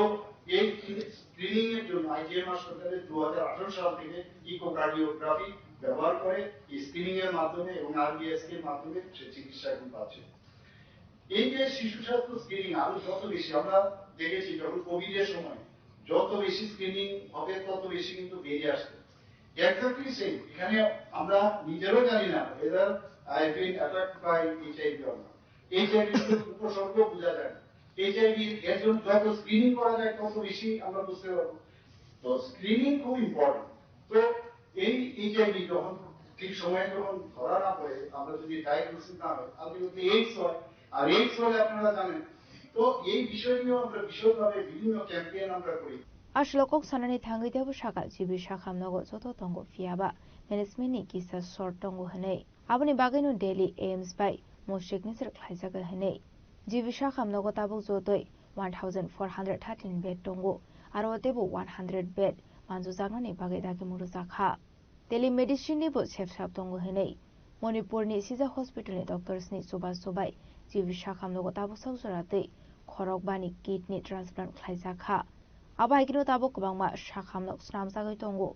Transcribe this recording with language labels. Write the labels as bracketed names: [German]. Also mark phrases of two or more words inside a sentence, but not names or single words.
[Bangla] এই স্ক্রিনিং এর জন্য আইজিএম হাসপাতালে 2018 সাল থেকে ইকোকার্ডিওগ্রাফি ব্যবহার করে স্ক্রিনিং এর মাধ্যমে এবং আরবিএসকে এর মাধ্যমে সে চিকিৎসা এখন পাচ্ছে। এই যে শিশু স্বাস্থ্য স্ক্রিনিং আরো যত বেশি আমরা দেখেছি যখন কোভিড এর সময় যত বেশি স্ক্রিনিং হবে তত বেশি কিন্তু বেরিয়ে আসবে। [English] exactly same [Bangla] এখানে আমরা নিজেরও জানি না [English] whether I have been attacked by HIV or not. [Bangla] HIV এর উপসর্গ বোঝা যায় না। HIV এর জন্য যত স্ক্রিনিং করা যায় তত বেশি আমরা বুঝতে পারবো। তো স্ক্রিনিং খুব ইম্পর্টেন্ট। তো এই HIV যখন ঠিক সময়ে যখন ধরা না পড়ে আমরা যদি ডায়াগনোসিস না হয় আলটিমেটলি এইডস হয়, আর এইডস হলে আপনারা জানেন। তো এই বিষয় নিয়েও আমরা বিশদভাবে বিভিন্ন ক্যাম্পেইন আমরা করি। [Kok Borok] Ashlokok sanani thangi debu shaka jibi shakam nogo joto tongo fiaba management ni kisa short tongo hane aboni bagino daily aims by moshik ni sir khlaijaga hane jibi shakam nogo tabuk jotoi 1413 bed tongo aro debu 100 bed manju jagnani bagai dagi muru jakha telemedicine ni bo chepsap tongo hane Manipur ni sija hospital ni doctors ni soba sobai jibi shakam nogo tabuk saujorate khorok bani [English] kidney transplant [Kok Borok] khlaijakha Abai kino tabuk kubangma shakhamno snamsagai tongo.